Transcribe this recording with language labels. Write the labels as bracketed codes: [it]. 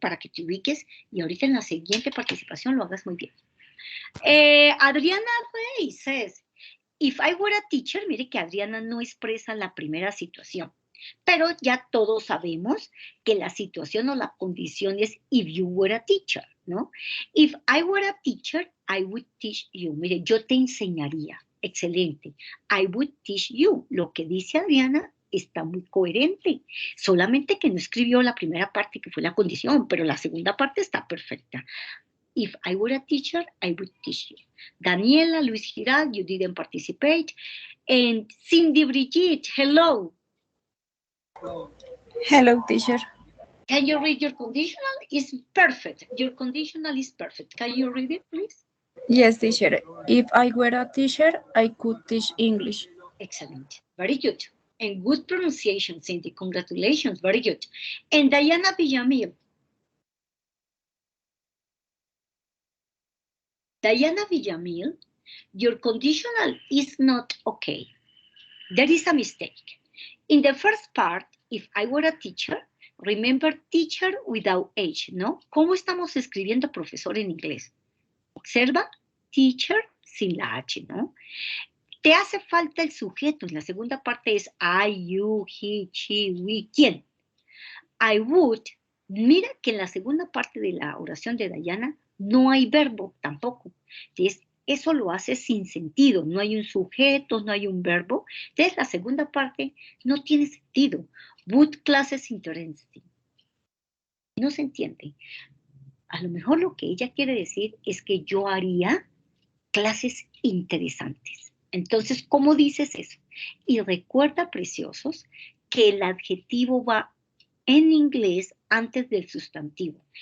[es] Para que te ubiques y ahorita en la siguiente participación lo hagas muy bien. [en] Adriana Rey says, if I were a teacher, [es] mire que Adriana no expresa la primera situación, pero ya todos sabemos que la situación o la condición es [en] if you were a teacher, [es] ¿no? [en] If I were a teacher, I would teach you. [es] Mire, yo te enseñaría. Excelente. [en] I would teach you. [es] Lo que dice Adriana está muy coherente. Solamente que no escribió la primera parte que fue la condición, pero la segunda parte está perfecta. [en] If I were a teacher, I would teach you. Daniela, Luis Giral, you didn't participate. And Cindy Brigitte, hello. Hello, teacher. Can you read your conditional? It's perfect. Your conditional is perfect. Can you read it, please? Yes, teacher. If I were a teacher, I could teach English. Excellent. Very good. And good pronunciation, Cindy. Congratulations. Very good. And Diana Villamil. Diana Villamil, your conditional is not okay. There is a mistake. In the first part, if I were a teacher, remember teacher without H, [es] ¿no? ¿Cómo estamos escribiendo profesor en inglés? Observa, teacher sin la H, ¿no? Te hace falta el sujeto. En la segunda parte es I, you, he, she, we. ¿Quién? I would. Mira que en la segunda parte de la oración de Diana no hay verbo tampoco. Entonces, eso lo hace sin sentido. No hay un sujeto, no hay un verbo. Entonces, la segunda parte no tiene sentido. [en] Would classes interesting. [es] No se entiende. A lo mejor lo que ella quiere decir es que yo haría clases interesantes. Entonces, ¿cómo dices eso? Y recuerda, preciosos, que el adjetivo va en inglés antes del sustantivo.